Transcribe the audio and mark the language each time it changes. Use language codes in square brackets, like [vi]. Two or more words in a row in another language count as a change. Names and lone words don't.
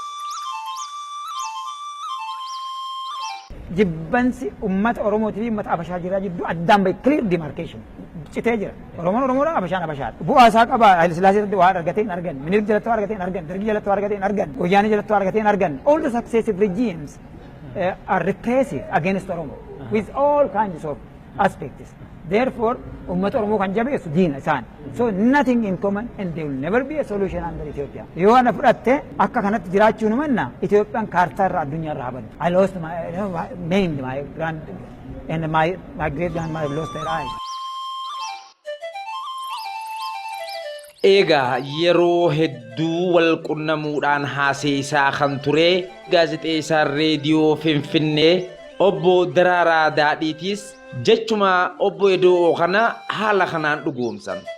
[om] Jibbansi ummata Oromoo fi ummata Abashaa jira jidduu addaan bahe [en] clear demarcation [om] citee jira. Oromoon Oromoodha, Abashaan Abashaadha. Bu'aa isaa qaba. Haayile Sillaasee waan argatee hin argan, Minilik jalatti waan argatee hin argan, Dargii jalatti waan argatee hin argan, Wayyaanee jalatti waan argatee hin argan. [en] All the successive regimes are repressive against Oromo with all kinds of aspects. Therefore, [om] ummata Oromoo kan jabeessu diina isaan. [en] So nothing in common and there will never be a solution under Ethiopia. [om] Yoo ana fudhatte akka kanatti jiraachuu nu manna Itoophiyaan kaartaa irraa addunyaa irraa haban. [en] I lost my named my grand and my great grandmother lost their eyes. [om] Egaa yeroo hedduu wal qunnamuudhaan haasa'isaa kan ture gaazexeessaa reediyoo Finfinnee obbo Daraaraa Daadhiitis jechuma obbo Eda'oo kana haala kanaan dhugoomsan.